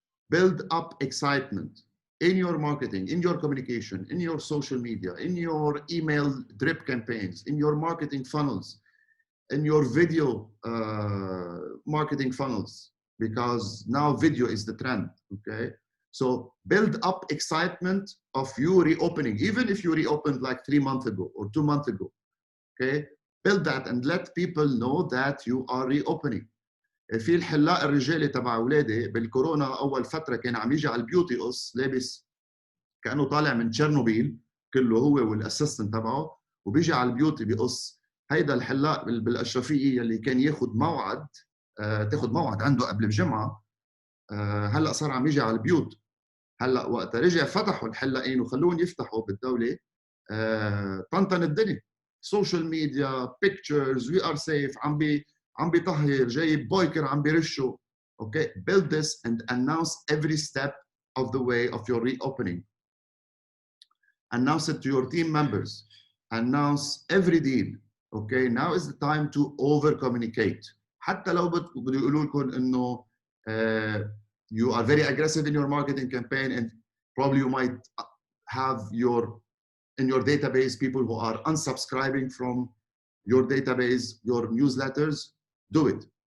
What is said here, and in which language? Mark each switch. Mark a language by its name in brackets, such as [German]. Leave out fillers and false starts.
[English] Build up excitement in your marketing, in your communication, in your social media, in your email drip campaigns, in your marketing funnels, in your video marketing funnels, because now video is the trend, okay? So build up excitement of you reopening, even if you reopened like 3 months ago or 2 months ago, okay? Build that and let people know that you are reopening. [Arabic] في الحلاق الرجالي تبع اولادي بالكورونا اول فتره كان عم يجي على البيوت يقص لابس كانه طالع من تشيرنوبيل كله هو والاسيستنت تبعه وبيجي على البيوت بيقص. هيدا الحلاق بالاشرفيه اللي كان ياخذ موعد تاخذ موعد عنده قبل بجمعه هلا صار عم يجي على البيوت. هلا وقت رجع فتحوا الحلاقين وخلوهم يفتحوا بالدوله طنطن الدنيا. [English] social media pictures we are safe [Arabic] عم بيطهر جايب بويكر عم بيرشه. [English] Okay, build this and announce every step of the way of your reopening. Announce it to your team members. Announce every deal. Okay, now is the time to over communicate. [Arabic] حتى لو بده يقولوا لكم انه [English] you are very aggressive in your marketing campaign and probably you might have in your database people who are unsubscribing from your database, your newsletters. Do it.